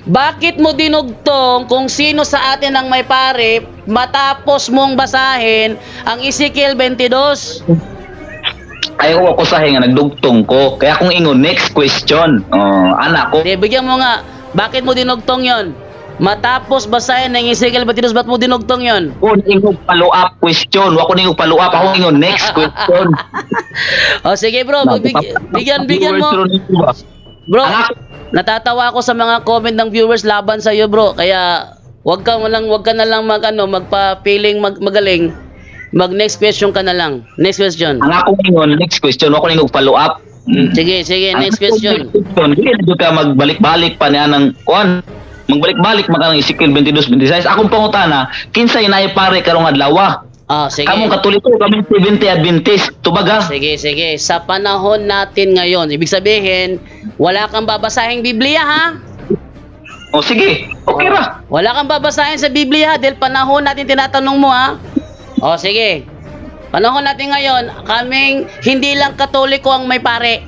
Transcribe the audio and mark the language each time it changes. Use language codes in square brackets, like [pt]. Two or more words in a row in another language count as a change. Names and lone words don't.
[tl] Bakit mo dinugtong kung sino sa atin ang may pare matapos mong basahin ang Ezekiel 22? [ceb] Ayaw ako sa nga nagdugtong ko. Kaya kung ingon, [en] next question. [ceb] Anak ko. [tl] Di, bigyan mo nga. Bakit mo dinugtong yon? Matapos basahin ng Ezekiel 22, ba't mo dinugtong yon? [ceb] Kung ingon [en] follow up question. [ceb] Wako ningong [en] follow up. [ceb] Ako ingon, [en] next question. [tl] O sige bro, bigyan mo. Bro, natatawa ako sa mga comment ng viewers laban sa iyo bro. Kaya wag ka na lang magpa-feeling magaling. Mag [en] next question [tl] ka na lang. [en] Next question. [ceb] Ang ako ingon, [en] next question. [ceb] Wako ningong [en] follow up. Sige, next question. [tl] Hindi na ka magbalik-balik pa niya ng kuan. [ceb] Magbalik-balik man ang Ezekiel 22, 26. Akong pangutana, kinsay naay pare karong adlaw? Sige. Kamong Katoliko, kamong 70 Adventist. Tubaga. Sige. [tl] Sa panahon natin ngayon, ibig sabihin, wala kang babasahing Biblia ha? [ceb] O sige, okay ra. [tl] Wala kang babasahin sa Biblia dahil panahon natin tinatanong mo ha? O sige. Panahon natin ngayon, kaming hindi lang Katoliko ang may pare.